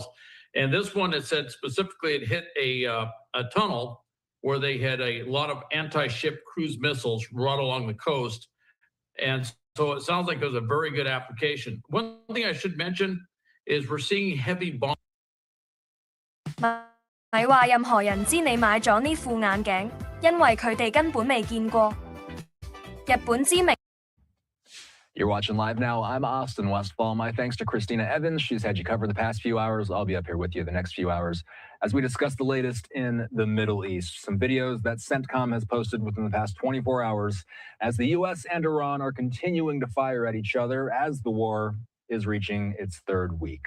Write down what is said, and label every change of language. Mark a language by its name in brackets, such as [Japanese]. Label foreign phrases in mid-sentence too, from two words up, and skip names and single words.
[English] And this one, it said specifically it hit a tunnel where they had a lot of anti-ship cruise missiles right along the coast. And so it sounds like it was a very good application. One thing I should mention is we're seeing heavy bombs. [Cantonese] 咪話任何人知你買咗呢副眼鏡，因為佢哋根本未見過。日本知名。 [English] You're watching live now. I'm Austin Westfall. My thanks to Christina Evans. She's had you covered the past few hours. I'll be up here with you the next few hours as we discuss the latest in the Middle East. Some videos that CENTCOM has posted within the past 24 hours as the U.S. and Iran are continuing to fire at each other as the war is reaching its third week.